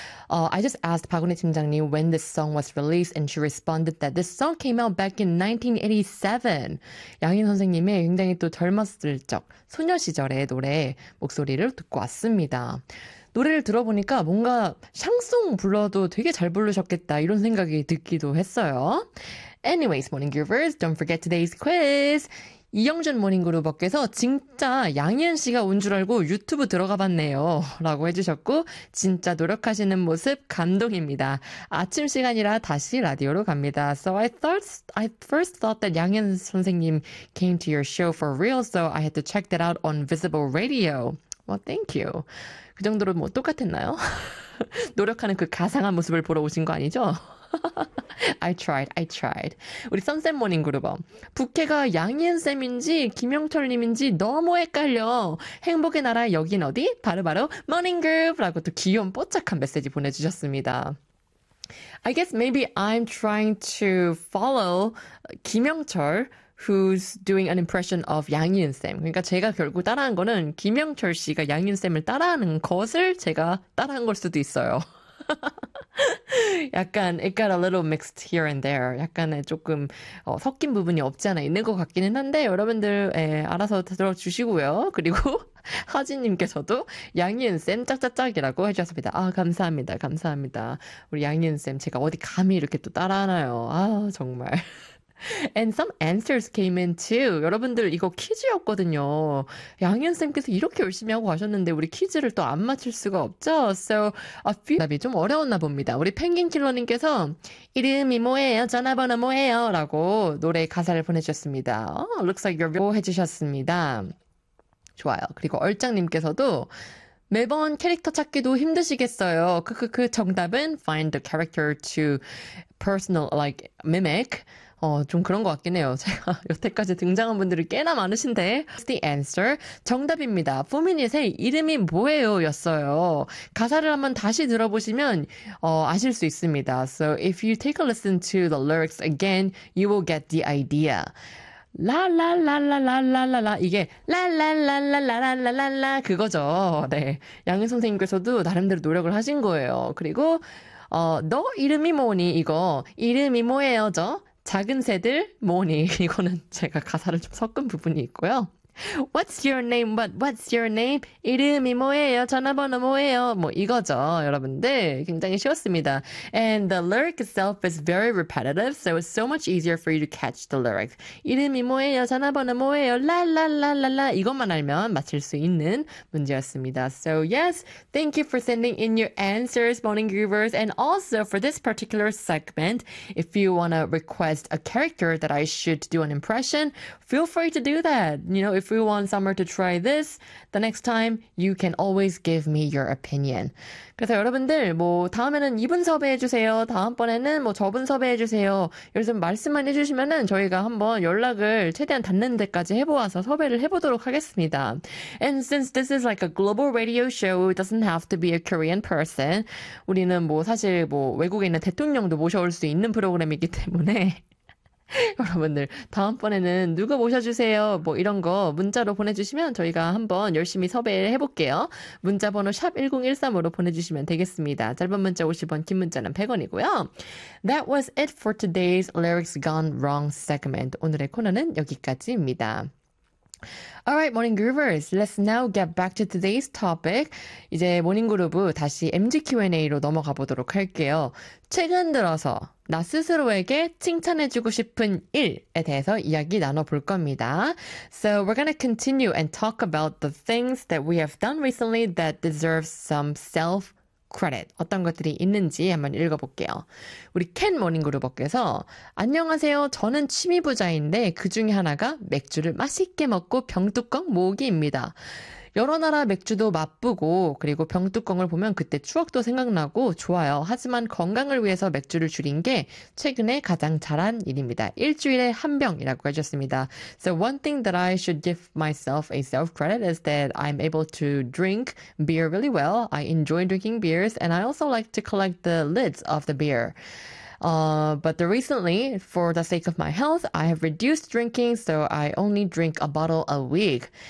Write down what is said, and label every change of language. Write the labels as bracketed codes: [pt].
[en] I just asked Park Geun-hye 팀장님 when this song was released, and she responded that this song came out back in 1987. [ko] 양인 선생님의 굉장히 또 젊었을 적, 소녀 시절의 노래 목소리를 듣고 왔습니다. 노래를 들어보니까 뭔가 샹송 불러도 되게 잘 부르셨겠다 이런 생각이 듣기도 했어요. [en] Anyways, Morning Groovers, don't forget today's quiz. [ko] 이영준 모닝그룹버께서 진짜 양희은 씨가 온 줄 알고 유튜브 들어가 봤네요 라고 해주셨고 진짜 노력하시는 모습 감동입니다. 아침 시간이라 다시 라디오로 갑니다. [en] So I first thought that 양희은 선생님 came to your show for real, so I had to check that out on Visible Radio. Well, thank you. [ko] 그 정도로 뭐 똑같았나요? 노력하는 그 가상한 모습을 보러 오신 거 아니죠? [en] I tried. [ko] 우리 선샘 모닝 그룹업. 부캐가 양희은 쌤인지 김영철 님인지 너무 헷갈려. 행복의 나라 여긴 어디? 바로 모닝 그룹이라고 또 귀여운 뽀짝한 메시지 보내주셨습니다. [en] I guess maybe I'm trying to follow 김영철 who's doing an impression of 양희은 쌤. [ko] 그러니까 제가 결국 따라한 거는 김영철 씨가 양희은 쌤을 따라하는 것을 제가 따라한 걸 수도 있어요. 약간 [en] it got a little mixed here and there. [ko] 약간의 조금 섞인 부분이 없지 않아 있는 것 같기는 한데 여러분들 알아서 들어주시고요. 그리고 하진님께서도 양희은쌤 짝짝짝이라고 해주셨습니다. 아 감사합니다. 감사합니다. 우리 양희은쌤 제가 어디 감히 이렇게 또 따라하나요. 아 정말. [en] And some answers came in too. [ko] 여러분들 이거 퀴즈였거든요. 양희은쌤께서 이렇게 열심히 하고 가셨는데 우리 퀴즈를 또 안 맞출 수가 없죠. [en] So a few [ko] 답이 좀 어려웠나 봅니다. 우리 펭귄킬러님께서 이름이 뭐예요? 전화번호 뭐예요? 라고 노래 가사를 보내주셨습니다. [en] Oh, looks like you're [ko] 해주셨습니다. 좋아요. 그리고 얼짱님께서도 매번 캐릭터 찾기도 힘드시겠어요. 그 정답은 [en] find the character to personal like mimic. [ko] 좀 그런 것 같긴 해요. 제가 여태까지 등장한 분들이 꽤나 많으신데 [en] the answer [ko] 정답입니다. 포미닛의 이름이 뭐예요? 였어요. 가사를 한번 다시 들어보시면 아실 수 있습니다. [en] So if you take a listen to the lyrics again, you will get the idea. [ko] 라라라라라라라라 이게 라라라라라라라라라 그거죠. 네, 양희은 선생님께서도 나름대로 노력을 하신 거예요. 그리고 너 이름이 뭐니? 이거 이름이 뭐예요? 저 작은 새들 뭐니? 이거는 제가 가사를 좀 섞은 부분이 있고요. [en] What's your name? What's your name? [ko] 이름이 뭐예요? 전화번호 뭐예요? 뭐 이거죠, 여러분들. 굉장히 쉬웠습니다. [en] And the lyric itself is very repetitive, so it's so much easier for you to catch the lyric. [ko] 이름이 뭐예요? 전화번호 뭐예요? 라라라라라 이것만 알면 맞힐 수 있는 문제였습니다. [en] So yes, thank you for sending in your answers, Morning Groovers. And also for this particular segment, if you want to request a character that I should do an impression, feel free to do that. You know, if we want Summer to try this, the next time, you can always give me your opinion. [ko] 그래서 여러분들, 뭐 다음에는 이분 섭외해주세요. 다음번에는 뭐 저분 섭외해주세요. 요즘 말씀만 해주시면은 저희가 한번 연락을 최대한 닿는 데까지 해보아서 섭외를 해보도록 하겠습니다. [en] And since this is like a global radio show, it doesn't have to be a Korean person. [ko] 우리는 뭐 사실 뭐 외국에 있는 대통령도 모셔올 수 있는 프로그램이기 때문에 여러분들 다음번에는 누구 모셔주세요 뭐 이런 거 문자로 보내주시면 저희가 한번 열심히 섭외해볼게요. 문자번호 샵1013으로 보내주시면 되겠습니다. 짧은 문자 50원, 긴 문자는 100원이고요. [en] That was it for today's Lyrics Gone Wrong segment. [ko] 오늘의 코너는 여기까지입니다. [en] Alright, Morning Groovers. Let's now get back to today's topic. [ko] 이제 모닝 그룹 다시 MG Q&A로 넘어가 보도록 할게요. 최근 들어서 나 스스로에게 칭찬해주고 싶은 일에 대해서 이야기 나눠볼 겁니다. [en] So we're going to continue and talk about the things that we have done recently that deserve some self-credit. [ko] 어떤 것들이 있는지 한번 읽어볼게요. 우리 켄 모닝그룹버께서 안녕하세요. 저는 취미 부자인데 그 중에 하나가 맥주를 맛있게 먹고 병뚜껑 모으기입니다. 여러 나라 맥주도 맛보고 그리고 병뚜껑을 보면 그때 추억도 생각나고 좋아요. 하지만 건강을 위해서 맥주를 줄인 게 최근에 가장 잘한 일입니다. 일주일에 한 병이라고 해주셨습니다. [en] So one thing that I should give myself a self-credit is that I'm able to drink beer really well. I enjoy drinking beers and I also like to collect the lids of the beer. But recently, for the sake of my health, I have reduced drinking, so I only drink a bottle a week.